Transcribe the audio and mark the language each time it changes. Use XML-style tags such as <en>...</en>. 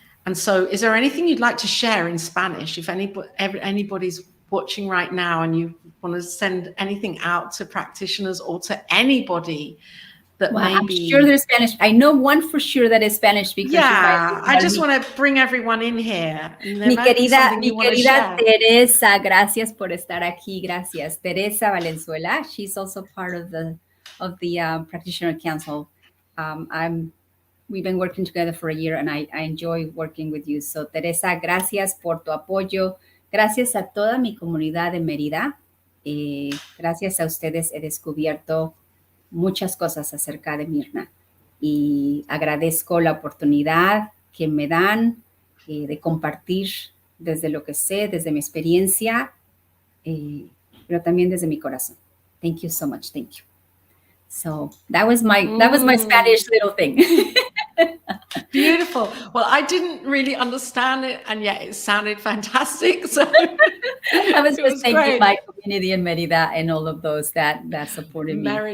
<en>And so is there anything you'd like to share in Spanish? If anybody's watching right now and you want to send anything out to practitioners or to anybody that Well, I'm maybe... sure there's Spanish. I know one for sure that is Spanish speaker. Yeah, I just want to bring everyone in here.</en> <es>Mi querida Teresa, gracias por estar aquí. Gracias. Teresa Valenzuela.</es> <en>She's also part of the Practitioner Council. We've been working together for a year and I enjoy working with you.</en> <es>So Teresa, gracias por tu apoyo. Gracias a toda mi comunidad de Mérida. Gracias a ustedes he descubierto muchas cosas acerca de Mirna y agradezco la oportunidad que me dan de compartir desde lo que sé, desde mi experiencia, pero también desde mi corazón.</es> <en>Thank you so much. Thank you. So that was my Spanish little thing. Beautiful. Well, I didn't really understand it, and yet it sounded fantastic. So I was just thanking my community in Merida and all of those that supported me.</en>